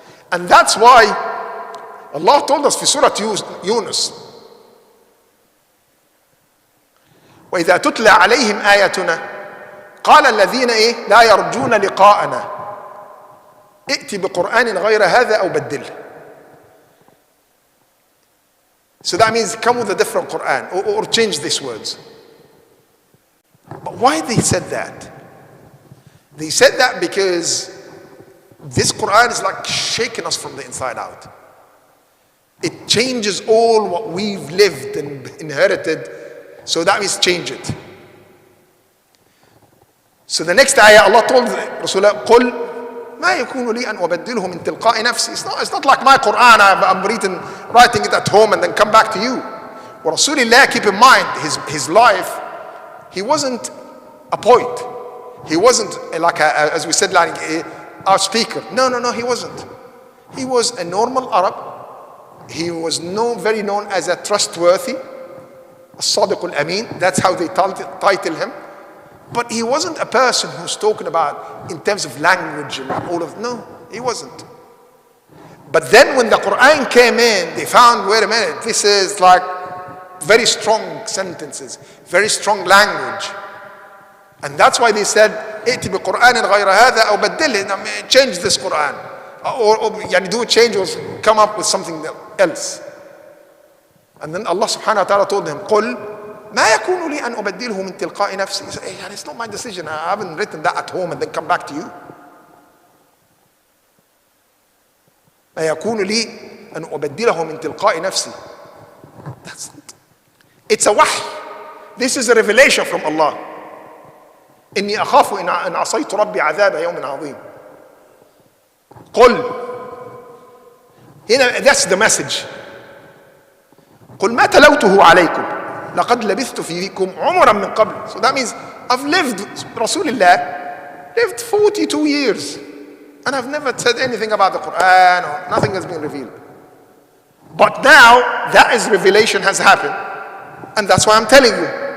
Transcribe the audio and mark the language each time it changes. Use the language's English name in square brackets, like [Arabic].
[English] And that's why Allah told us in Surah Yunus, [Arabic] وإذا تتلى عليهم آياتنا قال الذين لا يرجون لقاءنا ائت بقرآن غير هذا أو بدله. [English] So that means come with a different Quran or change these words. But why they said that? They said that because this Quran is like shaking us from the inside out. It changes all what we've lived and inherited. So that means change it. So the next ayah, Allah told Rasulullah, [Arabic] قُلْ ما يكون لي أن أبدله من تلقاء نفسي. [English] It's not like my Quran, I'm writing it at home and then come back to you. Well, Rasulullah, keep in mind, his life, he wasn't a poet. He wasn't like, as we said, like our speaker. No, he wasn't. He was a normal Arab. He was very known as a trustworthy, As-Sadiq al-Amin. That's how they title him. But he wasn't a person who's talking about in terms of language and all of, no, he wasn't. But then when the Quran came in, they found, wait a minute, this is like very strong sentences, very strong language. And that's why they said, [Arabic] ائت بقرآن غير هذا أو بدله, [English] change this Quran. Or do a change or come up with something else. And then Allah subhanahu wa ta'ala told him, [Arabic] قُلْ ما يكون لي أن أبدله من تلقاء نفسي. [English] It's not my decision. I haven't written that at home and then come back to you. [Arabic] ما يكون لي أن أبدله من تلقاء نفسي. [English] It's a wahy. This is a revelation from Allah. [Arabic] إني أخاف إن عصيت ربي عذاب يوم عظيم. قل. [English] That's the message. [Arabic] قل ما تلوته عليكم لقد لبثت فيكم عمرا من قبل. [English] So that means I've lived, Rasulullah lived 42 years and I've never said anything about the Quran or nothing has been revealed. But now that is revelation has happened and that's why I'm telling you.